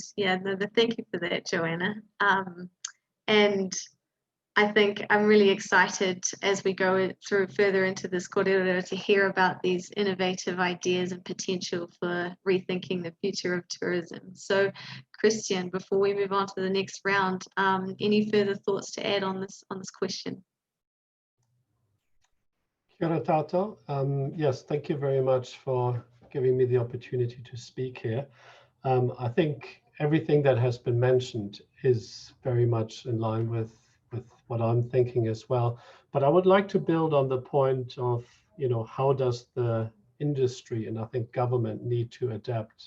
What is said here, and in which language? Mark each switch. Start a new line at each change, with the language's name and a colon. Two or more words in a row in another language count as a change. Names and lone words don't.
English: Yeah, thank you for that, Joanna. And I think I'm really excited as we go through further into this kōrerorero to hear about these innovative ideas and potential for rethinking the future of tourism. So, Christian, before we move on to the next round, any further thoughts to add on this question?
Māori: Kia ora tātou.
English: Yes, thank you very much for giving me the opportunity to speak here. I think everything that has been mentioned is very much in line with what I'm thinking as well. But I would like to build on the point of, you know, how does the industry and I think government need to adapt?